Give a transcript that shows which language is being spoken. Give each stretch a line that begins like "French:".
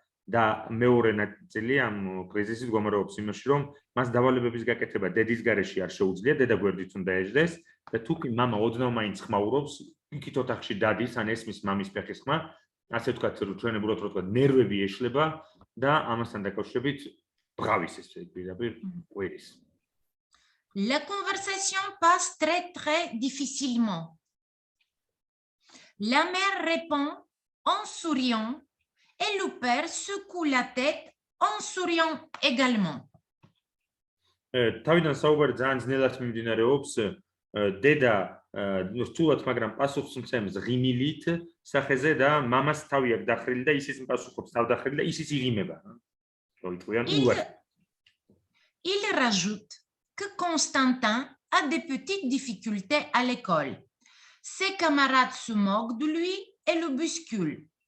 Georgian: და მეორე ნაწილი ამ კრიზისის მდგომარეობს იმაში, რომ მას დავალებების გაკეთება დედის გარეშე არ შეუძლია, დედა გვერდით უნდა ეждდეს და თუ კი მამა ოდნავ მაინც ხმაურობს, იქით ოთახში დადის, ან ესმის მამის ფეხის ხმა, ასე ვთქვათ, ჩვენებურად რო ვთქვათ, ნერვები ეშლება და ამასთან დაკავშირებით ბღავის ეს პირდაპირ ყვირის.
French: La conversation passe très difficilement. La mère répond en souriant et le père secoue la tête en souriant également.
Georgian: თავიდან საუბარი ძალიან ძნელად მიმდინარეობს, დედა რთულად, მაგრამ პასუხს მცემს ღიმილით სახეზე და მამას თავი აქვს დახრილი და ისიც პასუხობს თავდახრილი და ისიც იღიმება.
French: Il rajoute que Constantin a des petites difficultés à l'école. Ses camarades se moquent de lui et le bousculent.